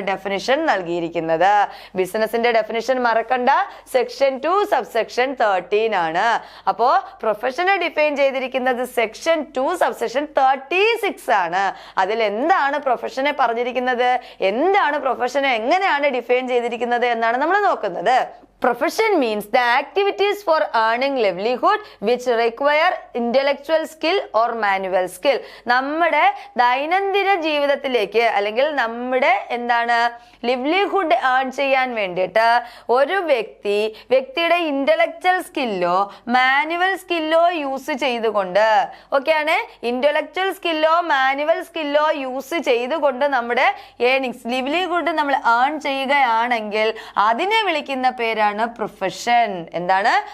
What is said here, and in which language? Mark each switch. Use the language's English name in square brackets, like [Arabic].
[Malayalam] Definition നൽകിയിരിക്കുന്നത്. ബിസിനസിന്റെ definition മറക്കണ്ട. സെക്ഷൻ 2 സബ്സെക്ഷൻ 13 ആണ്. അപ്പോ പ്രൊഫഷനെ ഡിഫൈൻ ചെയ്തിരിക്കുന്നത് സെക്ഷൻ 2 സബ്സെക്ഷൻ 36 ആണ്. അതിൽ എന്താണ് പ്രൊഫഷനെ പറഞ്ഞിരിക്കുന്നത്, എന്താണ് പ്രൊഫഷനെ എങ്ങനെയാണ് ഡിഫൈൻ ചെയ്തിരിക്കുന്നത് എന്നാണ് നമ്മൾ നോക്കുന്നത്. [English] Profession means the activities for earning livelihood which require intellectual skill or manual skill. [Malayalam] നമ്മുടെ ദൈനംദിന ജീവിതത്തിലേക്ക് അല്ലെങ്കിൽ നമ്മുടെ എന്താണ് ലിവ്ലിഹുഡ് ഏൺ ചെയ്യാൻ വേണ്ടിയിട്ട് ഒരു വ്യക്തിയുടെ ഇന്റലക്ച്വൽ സ്കില്ലോ മാനുവൽ സ്കില്ലോ യൂസ് ചെയ്തുകൊണ്ട്, ഓക്കെയാണ്, ഇന്റലക്ച്വൽ സ്കില്ലോ മാനുവൽ സ്കില്ലോ യൂസ് ചെയ്തുകൊണ്ട് നമ്മുടെ ഏണിങ്സ് ലിവ്ലിഹുഡ് നമ്മൾ ഏൺ ചെയ്യുകയാണെങ്കിൽ അതിനെ വിളിക്കുന്ന പേരാണ് പ്രൊഫഷൻ. എന്താണ്?